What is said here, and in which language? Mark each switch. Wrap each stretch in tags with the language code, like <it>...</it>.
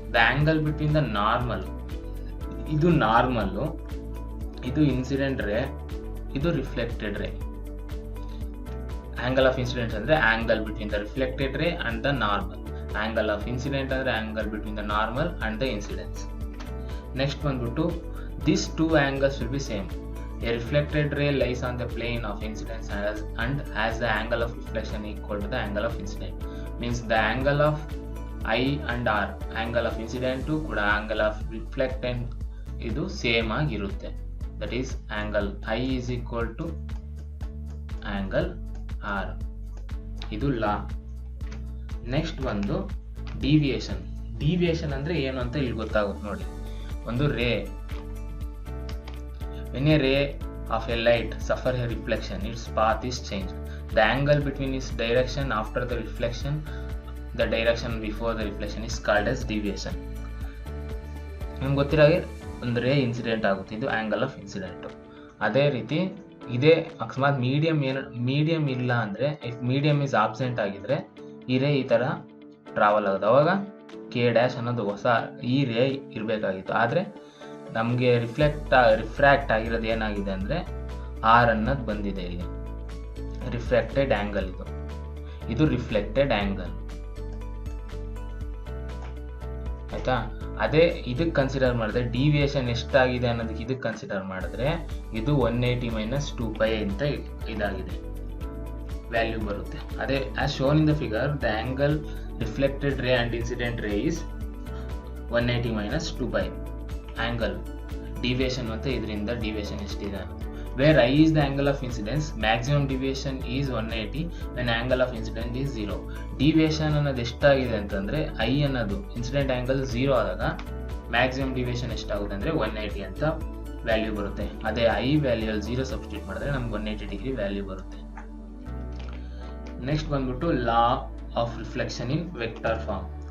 <en>The angle between the normal, ಇದು normal, ಇದು incident ray, ಇದು reflected ray. Angle of incident ಅಂದ್ರೆ angle between the reflected ray and the normal. Angle of incident ಅಂದ್ರೆ angle between the normal and the incidence. Next ಬಂದ್ಬಿಟ್ಟು these two angles will be same. A reflected ray lies on the plane of incidence and has the angle of reflection equal to the angle of incident. Means the angle of I and R, angle of incident ಕೂಡ angle of reflectant</en> <kn>ಇದು same ಆಗಿರುತ್ತೆ.</kn> <en>That is angle I is equal to angle R.</en> <kn>ಇದು ಲಾ. Next ಒಂದು deviation. Deviation ಅಂದ್ರೆ ಏನು ಅಂತ ಇಲ್ಲಿ ಗೊತ್ತಾಗುತ್ತೆ ನೋಡಿ.</kn> <en>ಒಂದು ray, when a ray of a light suffer a reflection, its path is changed. The angle between its direction after the reflection, the direction before the reflection is called as deviation.</en> <kn>ನಿಮ್ಗೆ ಗೊತ್ತಿರಾಗೆ ಒಂದು ರೇ ಇನ್ಸಿಡೆಂಟ್ ಆಗುತ್ತೆ, ಇದು angle of incident. ಅದೇ ರೀತಿ ಇದೇ ಅಕಸ್ಮಾತ್ medium ಇಲ್ಲ ಅಂದ್ರೆ,</kn> <en>if medium is absent</en> <kn>ಆಗಿದ್ರೆ ಈ ರೇ ಈ ತರ ಟ್ರಾವೆಲ್ ಆಗುತ್ತೆ. ಅವಾಗ K' ಅನ್ನೋದು ಹೊಸ ಈ ರೇ ಇರಬೇಕಾಗಿತ್ತು. ಆದ್ರೆ ನಮಗೆ ರಿಫ್ರಾಕ್ಟ್ ಆಗಿರೋದು ಏನಾಗಿದೆ ಅಂದ್ರೆ ಆರ್ ಅನ್ನೋದು ಬಂದಿದೆ ಇಲ್ಲಿ. ರಿಫ್ರಾಕ್ಟೆಡ್ ಆಂಗಲ್ ಇದು ರಿಫ್ಲೆಕ್ಟೆಡ್ ಆಂಗಲ್ ಆಯ್ತಾ. ಅದೇ ಇದಕ್ಕೆ ಕನ್ಸಿಡರ್ ಮಾಡಿದ್ರೆ ಡಿವಿಯೇಷನ್ ಎಷ್ಟಾಗಿದೆ ಅನ್ನೋದಕ್ಕೆ ಇದಕ್ಕೆ ಕನ್ಸಿಡರ್ ಮಾಡಿದ್ರೆ ಇದು 180 - 2π ಅಂತ ಇದಾಗಿದೆ, ವ್ಯಾಲ್ಯೂ ಬರುತ್ತೆ.</kn> <en>ಅದೇ as shown in the figure, the angle reflected ray and incident ray is 180 - 2π.</en> <kn>ಆಂಗಲ್ ಡಿವಿಯೇಷನ್ ಮತ್ತೆ ಇದರಿಂದ ಡಿವಿಯೇಷನ್ ಎಷ್ಟಿದೆ.</kn> <en>Where I is the angle of incidence, maximum deviation is 180 when angle of incident is 0.</en> <kn>Deviation ಅನ್ನೋದು ಎಷ್ಟಾಗಿದೆ ಅಂತಂದ್ರೆ I ಅನ್ನೋದು incident angle 0 ಆದಾಗ ಮ್ಯಾಕ್ಸಿಮಮ್ ಡಿವಿಯೇಷನ್ ಎಷ್ಟಾಗುತ್ತೆ ಅಂದ್ರೆ 180 ಅಂತ ವ್ಯಾಲ್ಯೂ ಬರುತ್ತೆ. ಅದೇ I ವ್ಯಾಲ್ಯೂ ಅಲ್ಲಿ 0 ಸಬ್ಸ್ಟಿಟ್ಯೂಟ್ ಮಾಡಿದ್ರೆ ನಮ್ಗೆ 180 ಡಿಗ್ರಿ ವ್ಯಾಲ್ಯೂ ಬರುತ್ತೆ.</kn> <en>Next ಬಂದ್ಬಿಟ್ಟು law of reflection in vector form.</en>